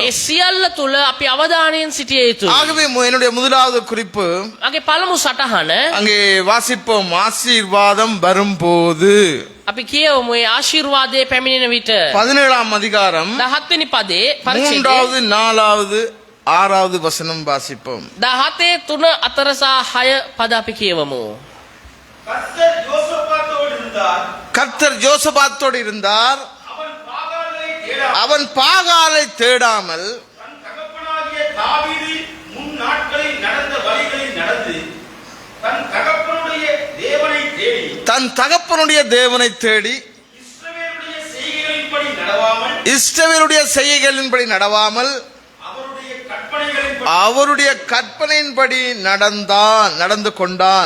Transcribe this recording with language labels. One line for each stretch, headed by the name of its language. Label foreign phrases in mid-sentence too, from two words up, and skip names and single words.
Sinhala: ඒ සියල්ල තුල අපි අවධානයෙන් සිටිය යුතුයි.
Tamil: ஆகவே என்னுடைய முதலாவது குறிப்பு
Sinhala: මගේ පළමු සටහන
Tamil: அங்கே வாசிப்போம். ஆசீர்வாதம் வரும்போது
Sinhala: අපි කියවමු ඒ ආශිර්වාදයේ පැමිණෙන විට.
Tamil: 17ஆம் அதிகாரம்
Sinhala: 17 වෙනි පදේ
Tamil: 3வது 4வது 6வது வசனம் வாசிப்போம்.
Sinhala: 17 3 4 සහ 6 පද අපි කියවමු.
Tamil: கர்த்தர் யோசபாத்தோடு இருந்தார். கர்த்தர் யோசபாத்தோடு இருந்தார். அவன் பாகாலை தேடாமல் தன் தகப்பனாகிய தாவீது முன் நாட்களில் நடந்த வழிகளில் நடந்து தன் தகப்பனுடைய தேவனை தேடி இஸ்ரவேலுடைய செய்கைகளின்படி நடவாமல் அவருடைய கற்பனையின்படி நடந்து கொண்டான்.